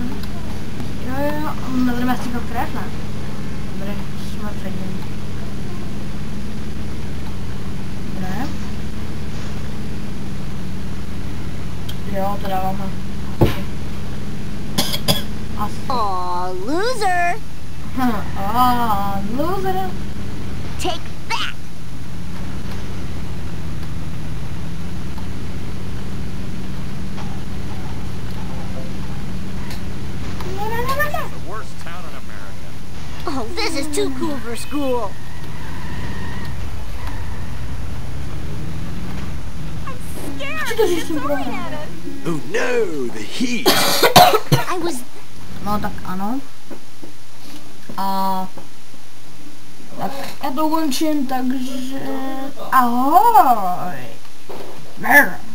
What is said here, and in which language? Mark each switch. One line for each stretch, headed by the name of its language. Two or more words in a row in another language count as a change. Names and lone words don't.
Czech: Jo. Nebudeme stříkat krev, ne? Dobré, jsme před ním. Dobré. Jo, to dáváme. Asi.
English: Aw, loser. Loser. Take that. The worst town in America. Oh, this is too cool for school. Oh no, the heat. I was...
Czech: No tak ano. A tak já to končím, takže ahoj. Brr.